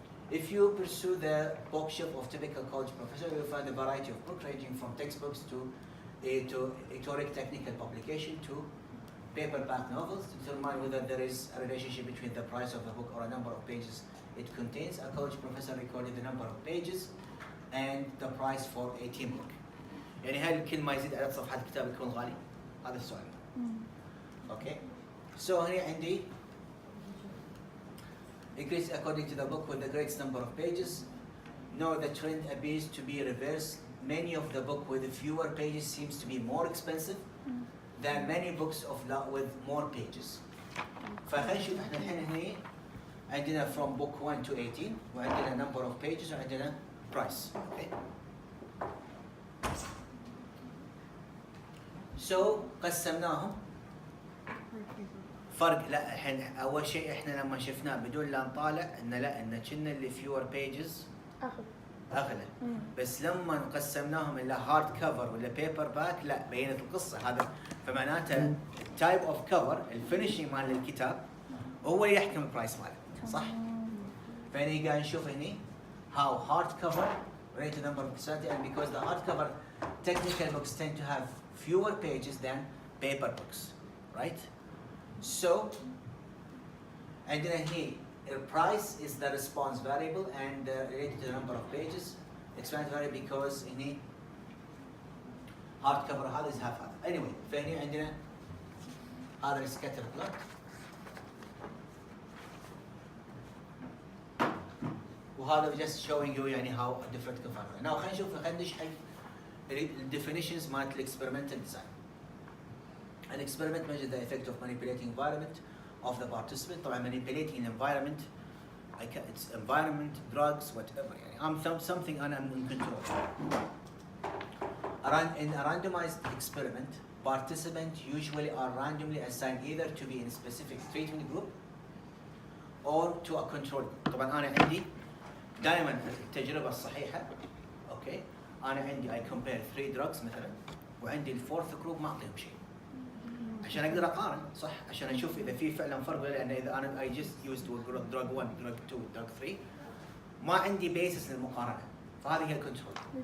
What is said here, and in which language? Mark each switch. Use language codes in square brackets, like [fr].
[en] If you pursue the bookshelf of typical college professor, you will find a variety of books ranging from textbooks to rhetoric technical publication to paperback novels to determine whether there is a relationship between the price of the book or a number of pages it contains. A college professor recorded the number of pages and the price for a team book. [ar] يعني هل كل ما يزيد عدد صفحات الكتاب يكون غالي؟ هذا السؤال. [en] Okay. So [ar] هنا عندي [en] increase according to the book with the greatest number of pages. No, the trend appears to be reversed. Many of the book with fewer pages seems to be more expensive than many books with more pages. [ar] فخلينا نشوف احنا الحين هنا عندنا [en] from book 1 to 18 [ar] وعندنا [en] number of pages [ar] وعندنا price. [en] Okay. [ar] So قسمناهم. فرق لا الحين اول شيء احنا لما شفناه بدون لا نطالع ان لا ان كنا اللي [en] fewer pages [ar] اغلى بس لما قسمناهم الى هارد كفر ولا بيبر باك لا بينت القصه هذا فمعناته التايب اوف كفر الفينشنج مال الكتاب هو اللي يحكم البرايس ماله صح؟ فهني قاعد نشوف هني [en] how hard cover rate the number of percentage and because the hard cover technical books tend to have fewer pages than paper books, right? So, and then here, the price is the response variable and related to the number of pages. Expansion variable because in a hardcover [ar] هذا [en] is half هذا. Anyway, [ar] فهنا عندنا هذا [en] scatter plot. [ar] وهذا [en] just showing you يعني how different cover. Now [ar] خلينا ندش حق [en] definitions [ar] مالت [en] experimental design. An experiment measures the effect of manipulating environment of the participant. [ar] طبعا [en] manipulating an environment, it's environment, drugs, whatever. [ar] يعني [en] something I'm in control. In a randomized experiment, participants usually are randomly assigned either to be in a specific treatment group or to a control group. [ar] طبعا أنا عندي دائما التجربة الصحيحة. [en] Okay. [ar] أنا عندي [en] I compare 3 drugs [ar] مثلا وعندي الفورث جروب ما أعطيهم شيء. عشان اقدر اقارن صح عشان اشوف اذا في فعلا فرق ولا لان اذا انا [en] I just used drug 1 drug 2 drug 3 [ar] ما عندي [en] basis [ar] للمقارنه فهذه هي الكنترول.